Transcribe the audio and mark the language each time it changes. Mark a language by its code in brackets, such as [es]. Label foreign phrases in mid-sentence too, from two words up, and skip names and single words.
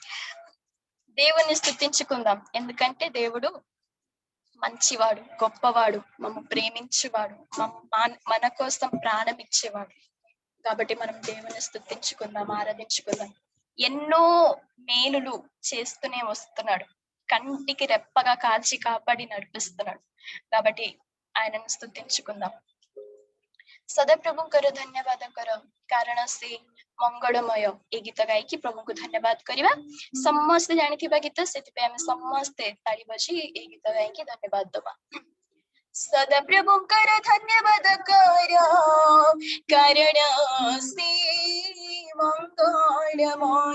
[te] దేవుణ్ణి స్తుతించుకుందాం, ఎందుకంటే దేవుడు మంచివాడు, గొప్పవాడు, మమ్మ ప్రేమించేవాడు, మన కోసం ప్రాణం ఇచ్చేవాడు. కాబట్టి మనం దేవుని స్తుతించుకుందాం, ఆరాధించుకుందాం. ఎన్నో మేలులు చేస్తూనే వస్తున్నాడు, కంటికి రెప్పగా కాల్చి కాపాడి నడిపిస్తున్నాడు. కాబట్టి ఆయనను స్తుతించుకుందాం. [or] ସଦାପ୍ରଭୁଙ୍କର ଧନ୍ୟବାଦ କର, କାରଣ ସେ ମଙ୍ଗଳମୟ। ଏ ଗୀତ ଗାଇକି ପ୍ରଭୁଙ୍କୁ ଧନ୍ୟବାଦ କରିବା। ସମସ୍ତେ ଜାଣିଥିବା ଗୀତ, ସେଥିପାଇଁ ଆମେ ସମସ୍ତେ ତାଳି ବଜି ଏ ଗୀତ ଗାଇକି ଧନ୍ୟବାଦ ଦବା। ସଦାପ୍ରଭୁଙ୍କର ଧନ୍ୟବାଦ କର, କାରଣ ସେ ମଙ୍ଗଳମୟ।